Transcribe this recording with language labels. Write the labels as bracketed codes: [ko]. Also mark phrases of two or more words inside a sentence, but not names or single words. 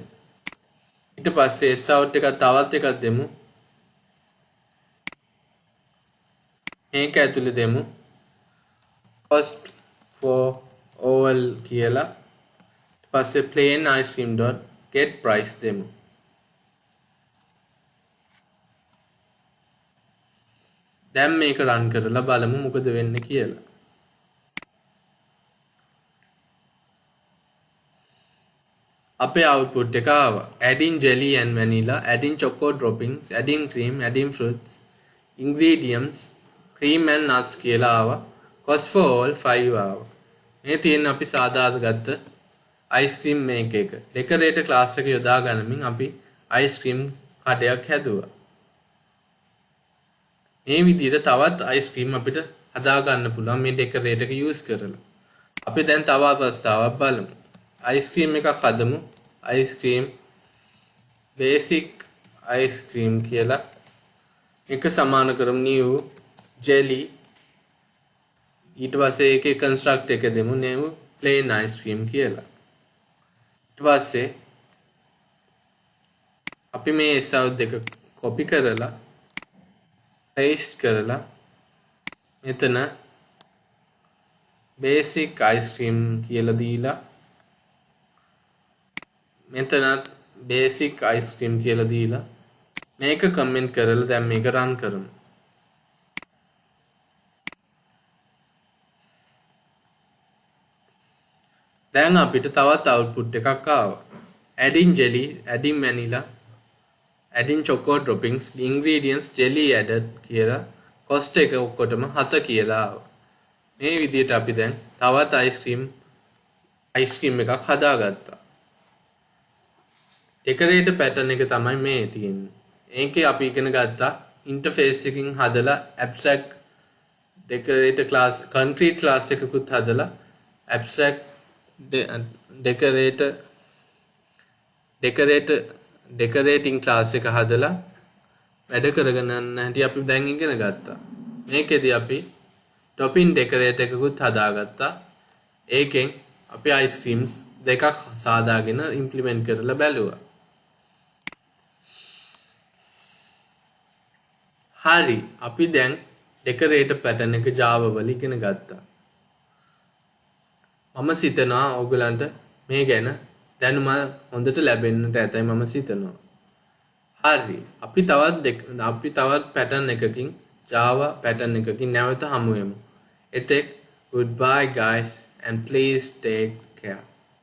[si] ඊට පස්සේ s out එක තවත් එකක් දෙමු. මේක ඇතුලේ දෙමු [en] cost for all [si] කියලා. ඊට පස්සේ [en] plain ice cream dot get price [si] දෙමු. දැන් මේක රන් කරලා බලමු මොකද වෙන්නේ කියලා. අපේ output එක ආවා. [en] Adding jelly and vanilla, adding choco droppings, adding cream, adding fruits, ingredients, cream and nuts [si] කියලා ආවා. [en] Cost for all [si] 5 ආවා. මේ තියෙන අපි සාදාට ගත්ත ice cream මේක එක. [en] decorator class [si] එක යොදා ගනිමින් අපි ice cream කඩයක් හැදුවා. මේ විදිහට තවත් [en] ice cream [si] අපිට හදා ගන්න පුළුවන් මේ decorator එක use කරලා. අපි දැන් තව අවස්ථාවක් බලමු. [en] ice cream [si] එකක් හදමු. [en] ice cream basic ice cream [si] කියලා එක සමාන කරමු [en] new jelly. [si] ඊට පස්සේ ඒකේ construct එක දෙමු [en] new plain ice cream [si] කියලා. ඊට පස්සේ අපි මේ sound දෙක copy කරලා paste කරලා මෙතන [en] basic ice cream [si] කියලා දීලා මෙතනත් [en] basic ice cream [si] කියලා දීලා මේක කමෙන්ට් කරලා දැන් මේක රන් කරමු. දැන් අපිට තවත් output එකක් ආවා. [en] adding jelly, adding vanilla, adding choco droppings, ingredients jelly added [si] කියලා cost එක ඔක්කොටම 7 කියලා ආවා. මේ විදිහට අපි දැන් තවත් [en] ice cream [si] එකක් හදාගත්තා. [en] decorator pattern [si] එක තමයි මේ තියෙන්නේ. ඒකේ අපි ඉගෙන ගත්තා interface එකකින් හදලා [en] abstract decorator class concrete class [si] එකකුත් හදලා [en] abstract decorating class [si] එක හදලා වැඩ කරගෙන යන හැටි අපි දැන් ඉගෙන ගත්තා. මේකෙදි අපි [en] topping decorator [si] එකකුත් හදාගත්තා. ඒකෙන් අපි [en] ice creams [si] දෙකක් සාදාගෙන implement කරලා බැලුවා. හරි අපි දැන් [en] decorator pattern [si] එක Java වල ඉගෙන ගත්තා. මම සිතනවා ඔයගලන්ට මේ ගැන දැනුම හොඳට ලැබෙන්නට ඇතයි මම සිතනවා. හරි අපි තවත් pattern එකකින් [en] Java pattern [si] එකකින් නැවත හමු වෙමු. [en] එතෙක් goodbye guys and please take care.